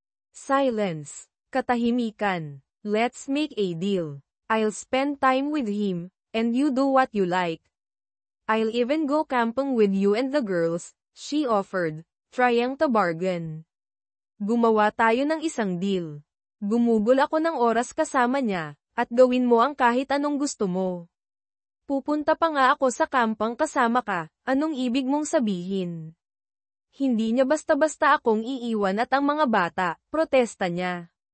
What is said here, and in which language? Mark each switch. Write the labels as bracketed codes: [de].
[en] Silence. [tl] Katahimikan. [en] Let's make a deal. I'll spend time with him, and you do what you like. I'll even go camping with you and the girls, she offered, trying to bargain. [tl] Gumawa tayo ng isang deal. Gumugol ako ng oras kasama niya, at gawin mo ang kahit anong gusto mo. Pupunta pa nga ako sa kampang kasama ka, anong ibig mong sabihin? Hindi niya basta-basta akong iiwan at ang mga bata, protesta niya.